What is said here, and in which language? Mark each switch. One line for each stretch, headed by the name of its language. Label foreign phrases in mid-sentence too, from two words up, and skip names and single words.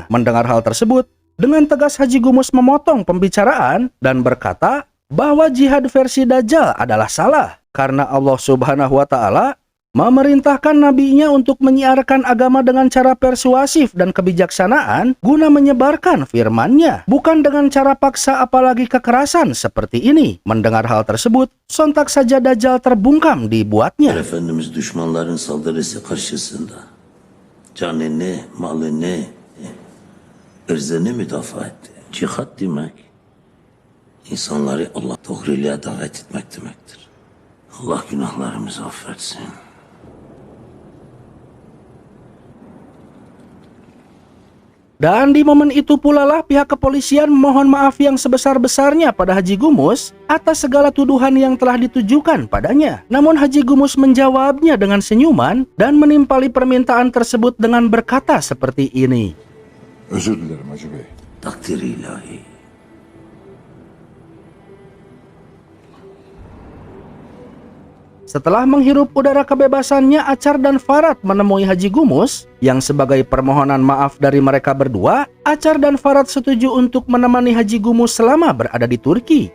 Indonesian: Mendengar hal tersebut, dengan tegas Haji Gumus memotong pembicaraan dan berkata bahwa jihad versi Dajjal adalah salah karena Allah
Arabic: سبحانه وتعالى
Indonesian: memerintahkan nabinya untuk menyiarkan agama dengan cara persuasif dan kebijaksanaan guna menyebarkan firman-Nya, bukan dengan cara paksa apalagi kekerasan seperti ini. Mendengar hal tersebut, sontak saja Dajjal terbungkam dibuatnya.
Turkish: Efendimiz düşmanların saldırısı karşısında canını, malını, ırzını müdafaa etti. Cihat demek, insanları Allah doğruluğa davet etmek demektir. Allah günahlarımızı affetsin.
Indonesian: Dan di momen itu pula lah pihak kepolisian memohon maaf yang sebesar-besarnya pada Haji Gumus atas segala tuduhan yang telah ditujukan padanya. Namun Haji Gumus menjawabnya dengan senyuman dan menimpali permintaan tersebut dengan berkata seperti ini.
Turkish: Özür dilerim Hacı Bey. Takdir ilahi.
Indonesian: Setelah menghirup udara kebebasannya, Acar dan Farad menemui Haji Gumus yang sebagai permohonan maaf dari mereka berdua, Acar dan Farad setuju untuk menemani Haji Gumus selama berada di Turki.